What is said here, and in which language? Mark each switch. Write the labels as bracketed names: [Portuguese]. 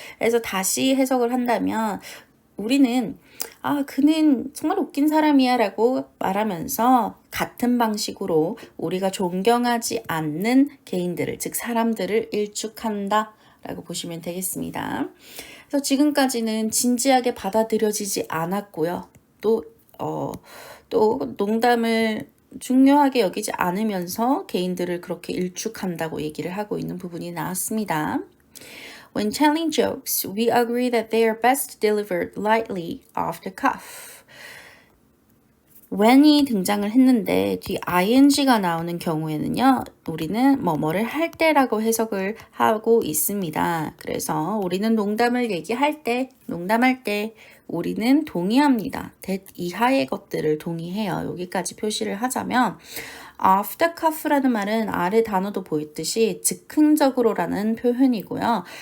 [Korean] 그래서 다시 해석을 한다면 우리는 그는 정말 웃긴 사람이야 라고 말하면서 같은 방식으로 우리가 존경하지 않는 개인들을, 즉 사람들을 일축한다 라고 보시면 되겠습니다. 그래서 지금까지는 진지하게 받아들여지지 않았고요. 또 농담을 중요하게 여기지 않으면서 개인들을 그렇게 일축한다고 얘기를 하고 있는 부분이 나왔습니다. [English] When telling jokes, we agree that they are best delivered lightly off the cuff. [Korean] when이 등장을 했는데 뒤 ing가 나오는 경우에는요, 우리는 뭐뭐를 할 때라고 해석을 하고 있습니다. 그래서 우리는 농담을 얘기할 때, 농담할 때 우리는 동의합니다. that 이하의 것들을 동의해요. 여기까지 표시를 하자면 off the cuff라는 말은 아래 단어도 보였듯이 즉흥적으로라는 표현이고요.